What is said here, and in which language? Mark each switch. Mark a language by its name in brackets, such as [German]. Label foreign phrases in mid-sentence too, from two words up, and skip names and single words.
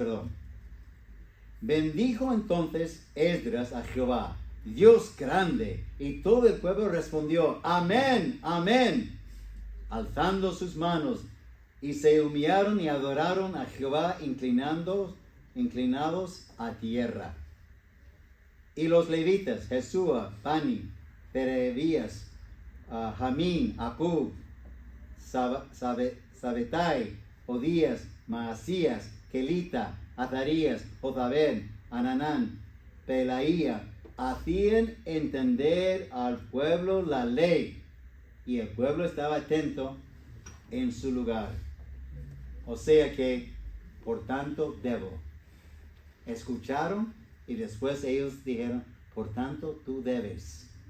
[Spanish] Bendijo entonces Esdras a Jehová, Dios grande, y todo el pueblo respondió, amén, amén, alzando sus manos, y se humillaron y adoraron a Jehová inclinados a tierra. Y los levitas, Jesúa, Bani, Perebías, Jamín, Acub, Sabetai, Odías, Maasías, Kelita, Azarías, Jozabén, Ananán, Pelaía, hacían entender al pueblo la ley, y el pueblo estaba atento en su lugar. O sea que, por tanto, debo. Escucharon y después ellos dijeron, por tanto, tú debes.